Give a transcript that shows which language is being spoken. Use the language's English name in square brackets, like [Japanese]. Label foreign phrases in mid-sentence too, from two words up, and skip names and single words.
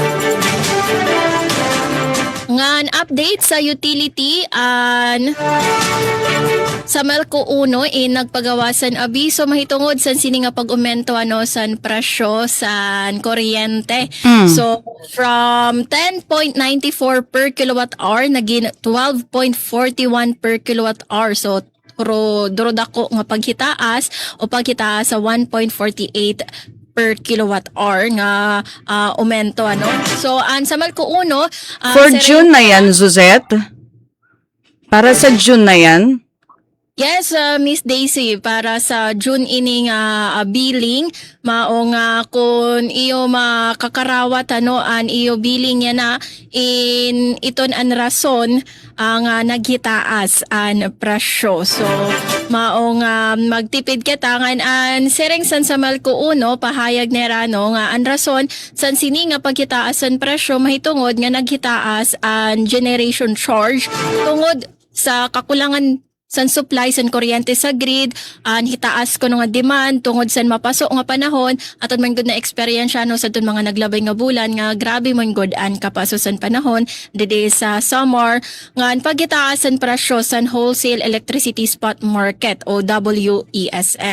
[Waray] Ngan update sa utility sa Melco 1 nagpagawasan abiso mahitungod san sini nga pag-umento san presyo san kuryente. [English] So from 10.94 per kilowatt hour naging 12.41 per kilowatt hour. [Waray] So duro dako nga paghitaas o paghitaas sa 1.48 [English] per kilowatt hour [Waray] nga aumento So sa Melco 1 [English] For June [Filipino] na yan, Suzette? Para sa June na yan? [Waray] Yes, Miss Daisy, para sa June ining billing, mao nga kung iyo makakarawat an iyo billing niya na in iton an rason ang naghitaas an presyo. So mao nga magtipid kita an sereng san sa Melco 1 pahayag ni Rano nga an rason san sini nga paghitaas an presyo mahitungod nga naghitaas an [English] generation charge [Waray] tungod sa kakulangan san supply san kuryente sa grid hitaas ko nga demand tungod san mapasok nga panahon aton man gud na experience sa tun mga naglabay nga bulan nga grabe man gud an kapaso san panahon didi sa summer nga paghitaas san presyo san [English] wholesale electricity spot market [Waray] o WESM.